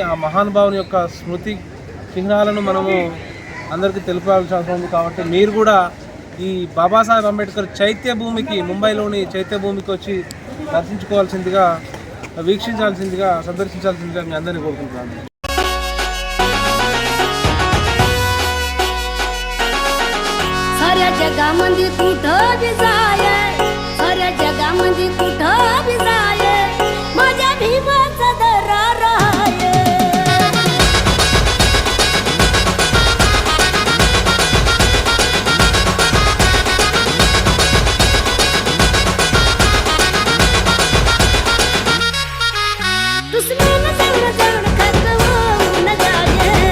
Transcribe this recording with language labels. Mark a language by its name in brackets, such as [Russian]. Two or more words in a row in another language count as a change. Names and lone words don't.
[Telugu] ఆ మహానుభావుని యొక్క స్మృతి చిహ్నాలను మనము అందరికీ తెలిపాల్సిన అవసరం ఉంది. కాబట్టి మీరు కూడా ఈ బాబాసాహెబ్ అంబేద్కర్ చైత్యభూమికి, ముంబైలోని చైత్యభూమికి వచ్చి దర్శించుకోవాల్సిందిగా, వీక్షించాల్సిందిగా, సందర్శించాల్సిందిగా మీ అందరినీ కోరుకుంటున్నాను. [Marathi] साऱ्या जगामध्ये कुठं बी जाय, साऱ्या जगामध्ये कुठं बी जाय, माझ्या भीमाचा दरार आहे. दुश्मन जवळ जवळ खतवून जाये,